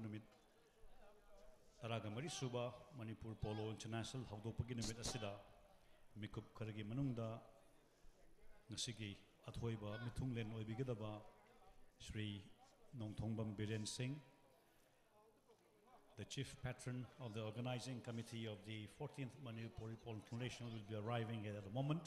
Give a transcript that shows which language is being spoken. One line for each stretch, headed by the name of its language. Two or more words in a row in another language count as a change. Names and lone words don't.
Manipuri: numit taragamari suba Manipur Polo International hawdopagi numit asida mikup karagi manungda ngasigi athoiba mithunglen oibigedaba Shri Nongthombam Biren Singh,
English: the Chief Patron of the Organizing Committee of the 14th Manipur Polo International, will be arriving here at the moment.